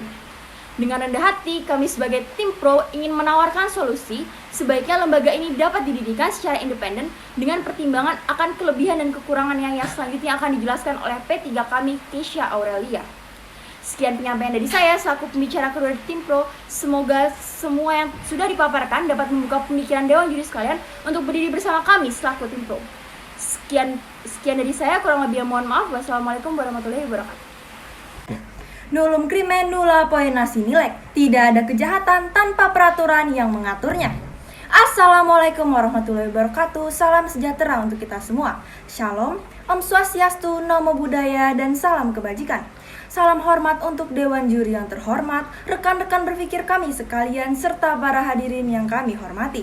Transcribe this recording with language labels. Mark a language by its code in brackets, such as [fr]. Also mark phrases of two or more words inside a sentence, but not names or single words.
[id] Dengan rendah hati, kami sebagai tim pro ingin menawarkan solusi sebaiknya lembaga ini dapat didirikan secara independen dengan pertimbangan akan kelebihan dan kekurangannya yang selanjutnya akan dijelaskan oleh P3 kami, Keisha Aurelia. Sekian penyampaian dari saya selaku pembicara kedua dari tim pro. Semoga semua yang sudah dipaparkan dapat membuka pemikiran Dewan Juri sekalian untuk berdiri bersama kami selaku tim pro. Sekian dari saya, kurang lebih mohon maaf. [ar] والسلام عليكم ورحمة الله وبركاته. [la] Nullum crimen nulla poena sine lex. [id] Tidak ada kejahatan tanpa peraturan yang mengaturnya. [ar] السلام عليكم ورحمة الله وبركاته. [id] Salam sejahtera untuk kita semua. Shalom, [ban] Om Swastiastu, [pi] Namo Buddhaya, [id] dan salam kebajikan. Salam hormat untuk Dewan Juri yang terhormat, rekan-rekan berpikir kami sekalian, serta para hadirin yang kami hormati.